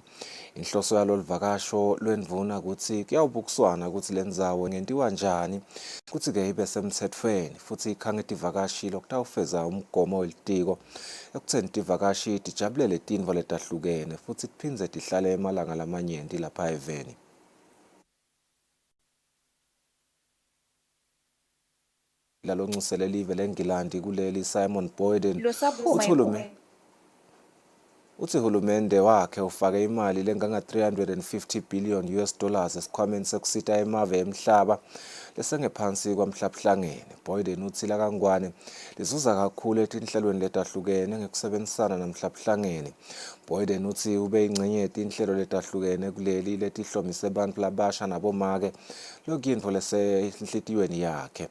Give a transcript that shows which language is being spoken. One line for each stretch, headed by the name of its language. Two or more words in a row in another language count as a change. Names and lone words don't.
Swati: Inhloso yalo livakasho lwendvuna ukuthi kuyawubukiswana ukuthi lendzawo ngentiwa njani ukuthi ke ibe semthethweni futhi ikhange tivakashi lokutawufeza umgomo welitiko ekutheni tivakashi tijabulele tinvo letahlukene futhi tiphindze tihlale emalanga lamanyenti lapha eveni. Lalonxusele live leNgilandi kuleli Simon Boyden uthi hulumende wakhe ufake imali lenganga 350
English: billion US dollars
Swati: esikhwameni sekusita emave emhlaba lesengephansi kwamhlabuhlangene. Boyden uthi la kangwane lizuza kakhulu etinhlelweni letahlukene ngekusebenzisana namhlabuhlangene. Boyden uthi ube ingcenye yetinhlelo letahlukene kuleli letihlomise abantu labasha nabomake lokuyinto lesenhlitiyweni yakhe.